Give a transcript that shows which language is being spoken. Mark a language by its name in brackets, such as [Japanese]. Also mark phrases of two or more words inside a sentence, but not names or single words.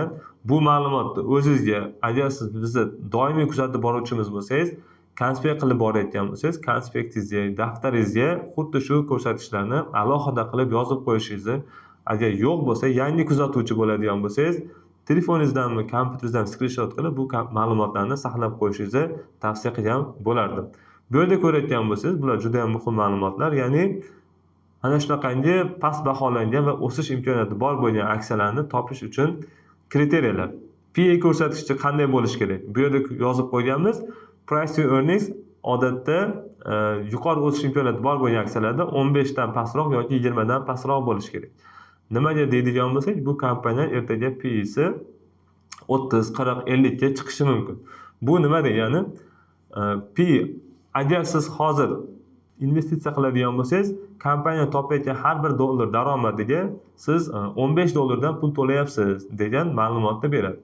[Uzbek] Bu ma'lumotni o'zingizga, agar siz bizni doimiy kuzatib boruvchimiz bo'lsangiz, konspekt qilib borayotgan bo'lsangiz, konspektingizga, daftaringizga xuddi shu ko'rsatkichlarni alohida qilib yozib qo'yishingizni, agar yo'q bo'lsa, yangi kuzatuvchi bo'ladigan bo'lsangiz, telefoningizdanmi, kompyuteringizdan skrinshot qilib bu ma'lumotlarni saqlab qo'yishingizni tavsiya qilgan bo'lardim. Bu yerda ko'rayotgan bo'lsangiz, bular juda ham muhim ma'lumotlar, ya'ni ana shunaqangi past baholangan va o'sish imkoniyati bor bo'lgan aksiyalarni topish uchun kriteriyalar. PE ko'rsatkichi qanday bo'lishi kerak? Bu yerda yozib qo'yganmiz. [English] Price to earnings [Uzbek] odatda yuqori o'sish imkoniyati bor bo'lgan aksiyalarda 15 dan pastroq yoki 20 dan pastroq bo'lishi kerak. Nimaga deydigan bo'lsak, bu kompaniya ertaga PE'si 30, 40, 50 ga chiqishi mumkin. Bu nima degani? PE agar siz hozir investitsiya qiladigan bo'lsangiz, kompaniya topayotgan har bir dollar daromadiga siz 15 dollardan pul to'layapsiz degan ma'lumotni beradi.